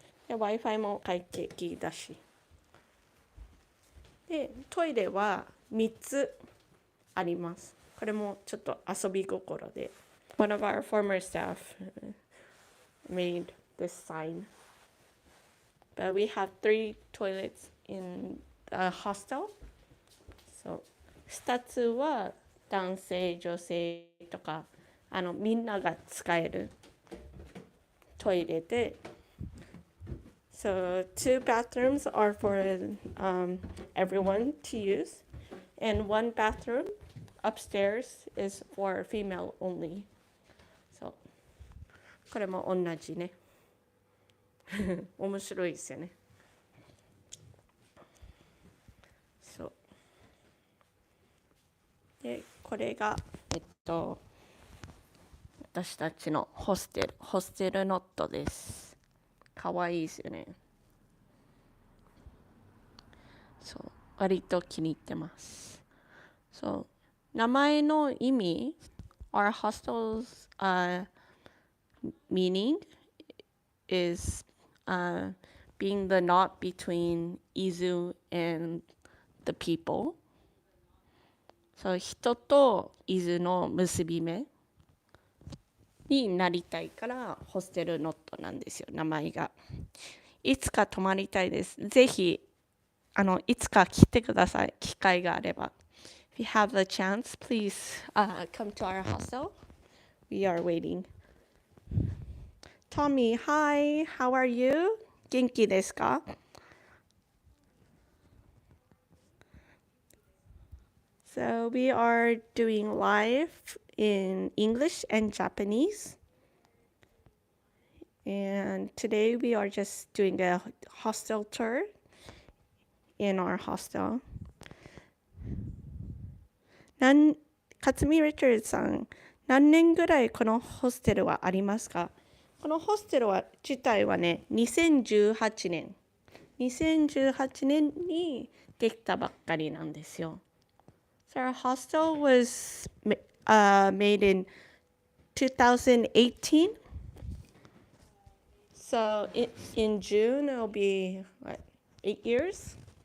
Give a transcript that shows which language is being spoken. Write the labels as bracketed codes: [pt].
[ja] で、Wi-Fi も快適だし。で、トイレは3つあります。これもちょっと遊び心で。 [en] One of our former staff made this sign. But we have 3 toilets in the hostel. [ja] So 2つは男性、女性とかみんなが使えるトイレで。 [en] So 2 bathrooms are for everyone to use, and 1 bathroom upstairs is for female only. [ja] So これも同じね。面白いですよね。そう。で、これが私たちのホステルノットです。かわいいですよね。そう、割と気に入ってます。 [en] そう、名前の意味 Our hostel's meaning is being the knot between Izu and the people. [ja] そう、人と伊豆の結び目になりたいからホステルノットなんですよ、名前が。いつか泊まりたいです。ぜひいつか来てください、機会があれば。 [en] If you have the chance, please come to our hostel. We are waiting. Tommy, hi, how are you? 元気ですか？ So we are doing live in English and Japanese. And today we are just doing a hostel tour in our hostel. [ja] 勝見リチャードさん、何年ぐらいこのホステルはありますか？このホステル自体はね、2018年。 2018年にできたばっかりなんですよ。 [en] So our hostel was made in 2018. So in June, it'll be, what, 8 years?